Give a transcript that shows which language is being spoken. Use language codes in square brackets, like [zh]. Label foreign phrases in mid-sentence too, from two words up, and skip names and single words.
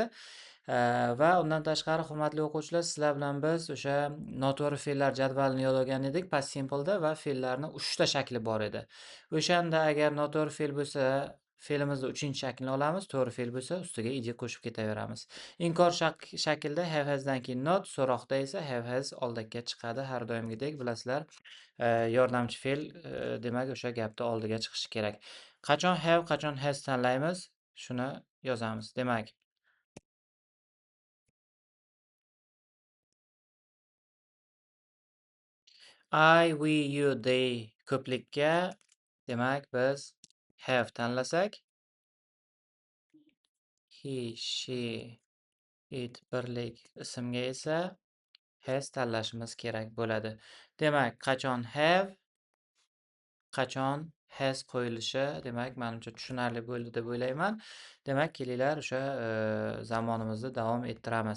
[uz] Va undan tashqari, hurmatli o'quvchilar, sizlar bilan biz o'sha noto'g'ri fe'llar jadvalini yodlagan edik [en] past simple'da [uz] va fe'llarni 3 ta shakli bor edi. O'shanda agar noto'g'ri fe'l bo'lsa, fe'limizni 3-shaklini olamiz, to'g'ri fe'l bo'lsa, ustiga id qo'shib ketaveramiz. Inkor shaklda [en] have hasdan [uz] keyin not, so'roqda esa [en] have has [uz] oldakka chiqadi har doimgidek, bilasizlar. Yordamchi fe'l demak o'sha gapda oldiga chiqishi kerak. Qachon have, qachon has tanlaymiz, shuni yozamiz. Demak, [en] I, we, you, they [uz] ko'plikka demak biz have tanlasak, [en] he, she, it [uz] birlik ismga esa has tanlashimiz kerak bo'ladi. Demak, qachon have, qachon has qo'yilishi demak menimcha tushunarli bo'ldi deb o'ylayman. Demak, kelinglar o'sha zamonimizni davom ettiramiz.